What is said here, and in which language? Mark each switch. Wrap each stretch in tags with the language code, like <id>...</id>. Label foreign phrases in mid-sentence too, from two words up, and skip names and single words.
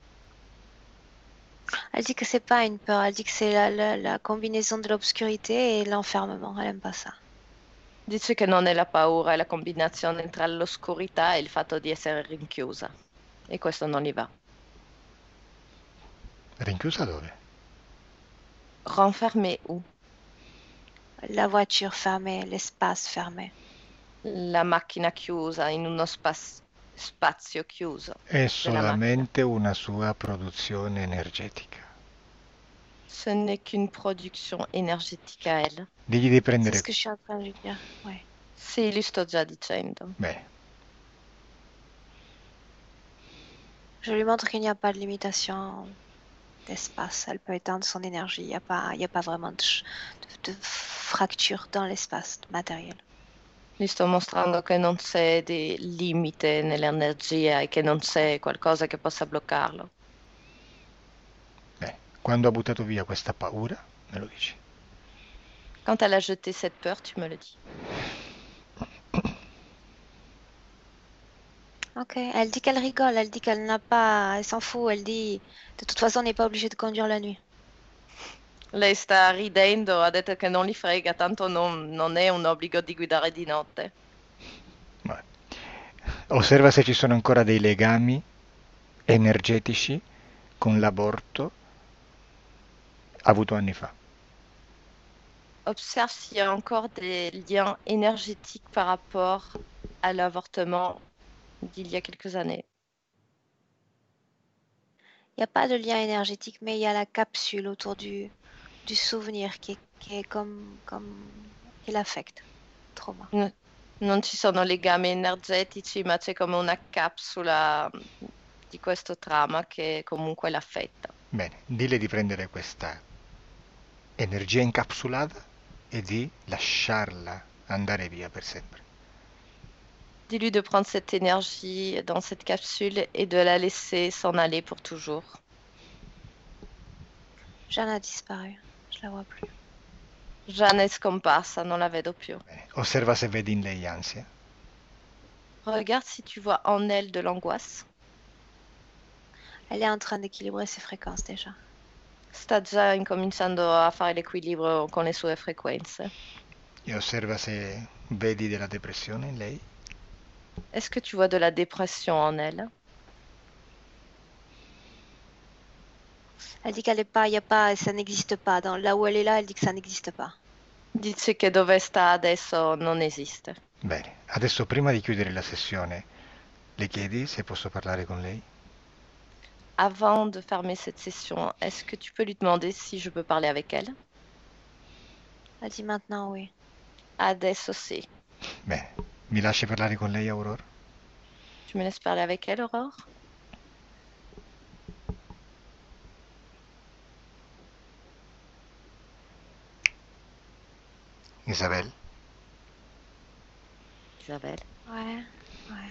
<fr>Elle dit que c'est pas une peur, elle dit que c'est la combinaison de l'obscurité et l'enfermement. Elle aime pas ça.</fr> <it>Dice che non è la paura, è la combinazione tra l'oscurità e il fatto di essere rinchiusa. E questo non gli va. Rinchiusa dove?</it> <fr>Renfermée où? La voiture fermée, l'espace fermé.</fr> <it>La macchina chiusa in uno spazio chiuso. È solamente una sua produzione energetica.</it> <fr>Ce n'est qu'une production énergétique à elle.</fr> <it>Digli di</it> <fr>C'est</fr> <it>prendere...</it> <fr>ce que je suis en train de lui dire. Ouais.</fr> <it>Sì, gli sto già dicendo. Bene,</it> <fr>Je lui montre qu'il n'y a pas de limitation d'espace. Elle peut éteindre son énergie. Il n'y a pas vraiment de fracture dans l'espace matériel.</fr> <it>Gli sto mostrando che non c'è di limite nell'energia e che non c'è qualcosa che possa bloccarlo. bene. Quando ha buttato via questa paura, me lo dici.</it> <fr>Quand elle a jeté cette peur, tu me le dis. Ok, elle dit qu'elle rigole, elle dit qu'elle n'a pas, elle s'en fout, elle dit de toute façon on n'est pas obligé de conduire la nuit.</fr> <it>Lei sta ridendo, ha detto che non li frega, tanto non è un obbligo di guidare di notte. Vabbè. Osserva se ci sono ancora dei legami energetici con l'aborto avuto anni fa.</it> <fr>Observe s'il y a encore des liens énergétiques par rapport à l'avortement d'il y a quelques années. Il n'y a pas de lien énergétique, mais il y a la capsule autour du souvenir qui est qui l'affecte. Trauma.</fr> <it>Non ci sono legami energetici, ma c'è come una capsula di questo trauma che comunque l'affetta. Bene, dille di prendere questa energia incapsulata e di lasciarla andare via per sempre.</it> <fr>Dis-lui de prendre cette énergie dans cette capsule et de la laisser s'en aller pour toujours. Jeanne a disparu, je la vois plus.</fr> <it>Jeanne è scomparsa, non la vedo più. Bene, osserva se vedi in lei ansia.</it> <fr>Regarde si tu vois en elle de l'angoisse. Elle est en train d'équilibrer ses fréquences déjà.</fr> <it>Sta già incominciando a fare l'equilibrio con le sue frequenze. E osserva se vedi della depressione in lei.</it> <fr>Est-ce que tu vois de la dépression en elle? Elle dit qu'elle est pas, il y a pas, ça n'existe pas. Là où elle est là, elle dit que ça n'existe pas.</fr> <it>Dice che dove sta adesso non esiste. Bene, adesso prima di chiudere la sessione, le chiedi se posso parlare con lei?</it> <fr>Avant de fermer cette session, est-ce que tu peux lui demander si je peux parler avec elle? Elle dit maintenant oui.</fr> <it>Adesso sì. Bene, Mi lasci parlare con lei, Aurora?</it> <fr>Tu me laisses parler avec elle, Aurore? Isabel, Isabelle. Ouais, ouais.</fr>